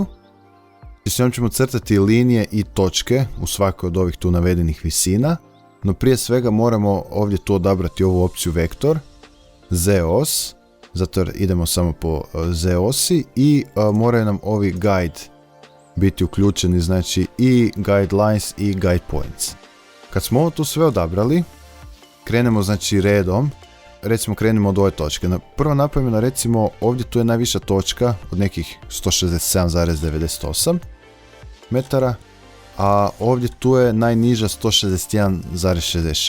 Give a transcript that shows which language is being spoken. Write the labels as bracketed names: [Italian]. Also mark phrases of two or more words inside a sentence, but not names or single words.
[Croatian] S njom ćemo crtati linije i točke u svakoj od ovih tu navedenih visina, no prije svega moramo ovdje tu odabrati ovu opciju Vektor, Z-os, zato jer idemo samo po Z-osi i moraju nam ovi guide biti uključeni, znači i guidelines i [English] guide points. [Croatian] Kad smo ovo tu sve odabrali, krenemo znači redom, recimo krenemo od ove točke. Prvo napravimo recimo ovdje tu je najviša točka od nekih 167,98 metara, a ovdje tu je najniža 161,66.